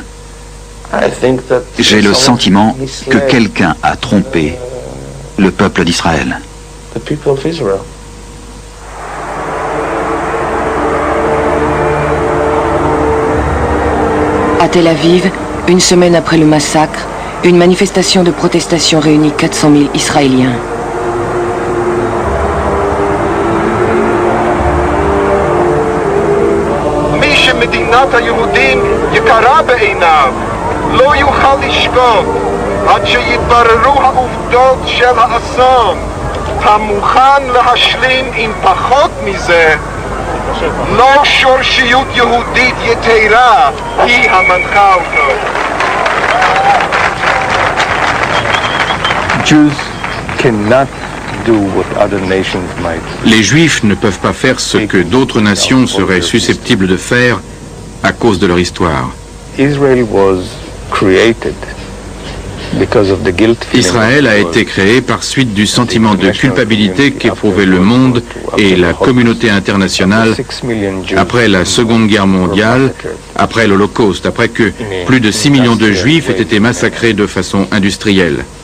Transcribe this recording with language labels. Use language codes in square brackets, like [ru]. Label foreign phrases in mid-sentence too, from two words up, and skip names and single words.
[fr] J'ai le sentiment que quelqu'un a trompé le peuple d'Israël. À Tel Aviv, une semaine après le massacre, une manifestation de protestation réunit 400 000 Israéliens. [he] מדינת היהודים יקרה בעיניו לא יוכל לשקוט עד שיתבררו העובדות של האסון. המוכן להשלים עם פחות מזה, לא שורשיות יהודית יתרה היא המנחה אותו. [en] Jews cannot [fr] Les Juifs ne peuvent pas faire ce que d'autres nations seraient susceptibles de faire à cause de leur histoire. Israël a été créé par suite du sentiment de culpabilité qu'éprouvait le monde et la communauté internationale après la Seconde Guerre mondiale, après l'Holocauste, après que plus de 6 millions de Juifs aient été massacrés de façon industrielle.